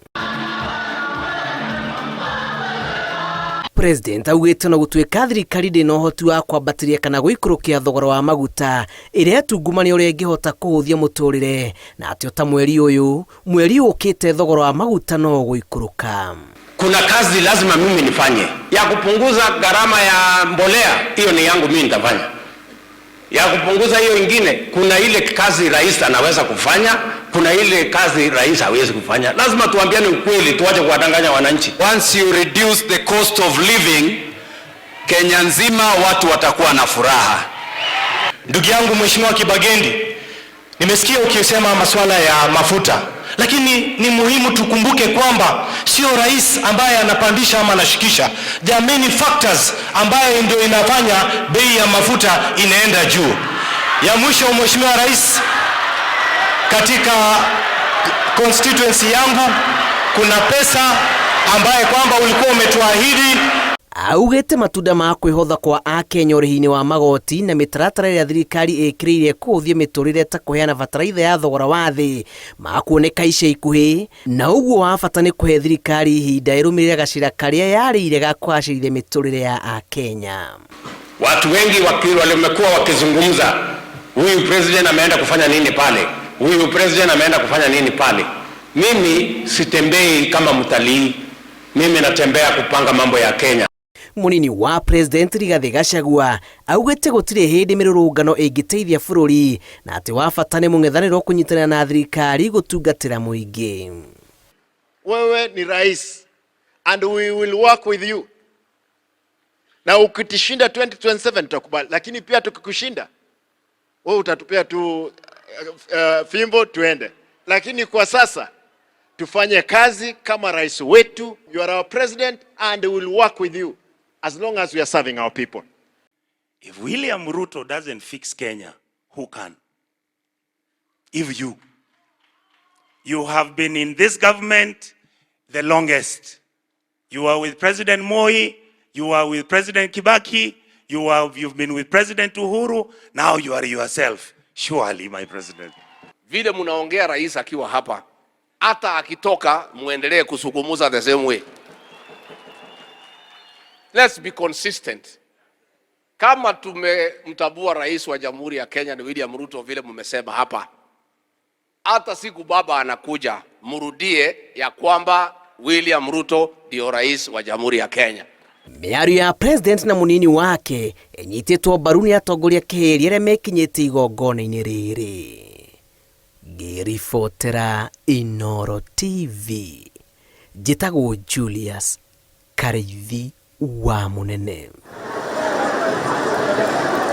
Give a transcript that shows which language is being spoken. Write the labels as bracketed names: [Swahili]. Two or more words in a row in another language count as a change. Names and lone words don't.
[Kikuyu] President augĩte no gũtuĩka thirikari ndĩ na ũhoti wa kwambatĩria kana gũikũrũkia thogora wa maguta ĩrĩa tungumania ũrĩa ĩngĩhota kũhũthia mũtũrĩre, na atĩ ta mweri ũkĩte thogora wa maguta no gũikũrũka. [Swahili] Kuna kazi lazima mimi nifanye ya kupunguza gharama ya mbolea, hiyo ni yangu mimi nitafanya. Ya kupunguza hiyo ingine, kuna ile kazi rais anaweza kufanya, kuna ile kazi rais hawezi kufanya. Lazima tuambiane ukweli, tuache kuwadanganya wananchi. [English] Once you reduce the cost of living, [Swahili] Kenya nzima watu watakuwa na furaha. Ndugu yangu Mheshimiwa Kibagendi, nimesikia ukisema masuala ya mafuta, lakini ni muhimu tukumbuke kwamba sio rais ambaye anapandisha ama anashikisha. [English] There are many factors [Swahili] ambaye ndio inafanya bei ya mafuta inaenda juu. Ya mwisho, Mheshimiwa Rais, katika constituency yangu kuna pesa ambaye kwamba ulikuwa umetuahidi. [Kikuyu] Augĩte matunda ma kwĩhotha kwa Akenya ũrĩhi-inĩ wa magoti na mĩtaratara ĩrĩa thirikari ĩkĩrĩire kũhũthia mĩtũrĩre ta kũheana bataraitha ya thogora wa thĩ makuoneka ica ikuhĩ, na ũguo wa bata nĩ kũhe thirikari ihinda ĩrũmĩrĩre gacĩra karĩa yarĩire ga kũgacĩrithia mĩtũrĩre ya Akenya. [Swahili] Watu wengi wamekuwa wakizungumza, huyu president ameenda kufanya nini pale, huyu president ameenda kufanya nini pale. Mimi sitembei kama mtalii, mimi natembea kupanga mambo ya Kenya. [Kikuyu] Munini wa President Rigathi Gachagua augĩte gũtirĩ hĩndĩ mĩrũrũngano ĩngĩteithia bũrũri, na atĩ wa bata nĩ mũng'ethanĩro kũnyitanĩra na thirikari gũtungatĩra mũingĩ. [Swahili] Wewe ni rais [English] and we will work with you. [Swahili] Na ukitishinda 2027 tutakubali, lakini pia tukikushinda wewe utatupea tu fimbo tuende. Lakini kwa sasa tufanye kazi kama rais wetu. [English] You are our president and we will work with you as long as we are serving our people. If William Ruto doesn't fix Kenya, who can? If you have been in this government the longest. You are with President Moi, you are with President Kibaki, you've been with President Uhuru, now you are yourself. Surely, my president. [Swahili] Vile munaongea rais akiwa hapa, hata akitoka muendelee kusungumuza [English] the same way. Let's be consistent. [Swahili] Kama tumemtabua rais wa Jamhuri ya Kenya ni William Ruto vile mmesema hapa, hata siku baba anakuja murudie ya kwamba William Ruto ndio rais wa Jamhuri ya Kenya. [Kikuyu] Mĩario ya president na munini wake ĩnyitĩtwo mbaru nĩ atongoria kĩhĩri arĩa mekinyĩte igongona-inĩ rĩrĩ. Ngĩribotera Inooro TV, njĩtagwo Julius Karĩithi wa Mũnene.